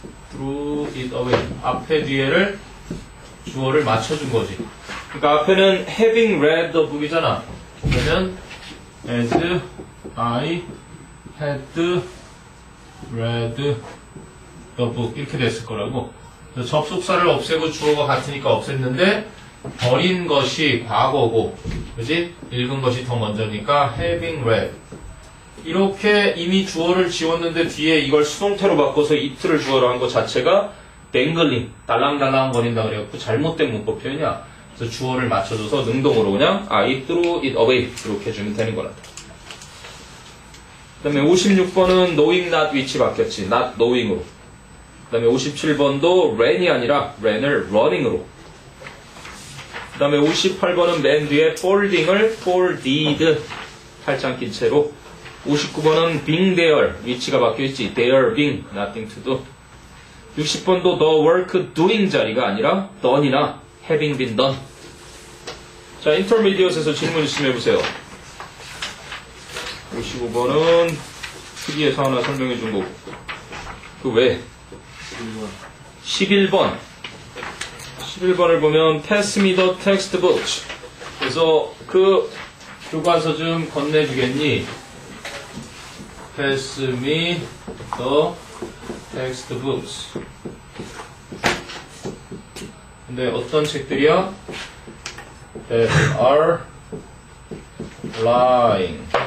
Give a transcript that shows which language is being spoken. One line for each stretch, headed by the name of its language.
English: threw it away
Korean: 앞에 뒤에를 주어를 맞춰준 거지 그러니까 앞에는
English: having read the book
Korean: 이잖아 그러면
English: as I had read the book
Korean: 이렇게 됐을 거라고 접속사를 없애고 주어가 같으니까 없앴는데 버린 것이 과거고 그지? 읽은 것이 더 먼저니까 having read 이렇게 이미 주어를 지웠는데 뒤에 이걸 수동태로 바꿔서 it를 주어로 한 것 자체가 dangling 달랑달랑 거린다 그래갖고 잘못된 문법 표현이야 그래서 주어를 맞춰줘서 능동으로 그냥
English: I threw it away
Korean: 이렇게 해주면 되는 거란다 그 다음에 56번은 knowing not 위치 바뀌었지 not knowing으로 그 다음에 57번도 ran이 아니라 ran을 running으로 그 다음에 58번은 맨 뒤에 folding을 folded 팔짱 낀 채로 59번은 being there 위치가 바뀌었지
English: there being nothing to do
Korean: 60번도 the work doing 자리가 아니라 done이나 having been done 자 intermediate에서 질문 있으면 해보세요 55번은 특이해서 하나 설명해 준 거고. 그 외. 11번. 11번을 보면
English: Pass me the textbook.
Korean: 그래서 그 교과서 좀 건네주겠니?
English: Pass me the textbooks.
Korean: 근데 어떤 책들이야?
English: That are lying.